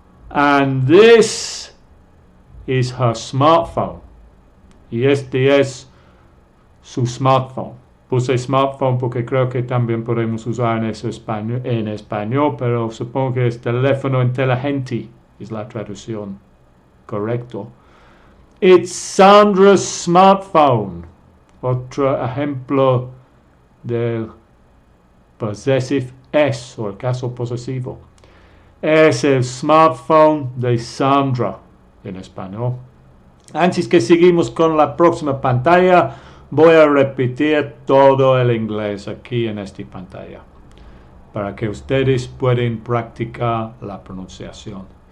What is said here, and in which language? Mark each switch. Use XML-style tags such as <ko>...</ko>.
<en>And this is her smartphone.</en> <es>Y este es su smartphone. Puse smartphone porque creo que también podemos usar en español, pero supongo que es teléfono inteligente, es la traducción correcta.</es> <en>It's Sandra's smartphone.</en> <es>Otro ejemplo del possessive S o el caso posesivo. Es el smartphone de Sandra en español. Antes que seguimos con la próxima pantalla, voy a repetir todo el inglés aquí en esta pantalla para que ustedes puedan practicar la pronunciación.</es>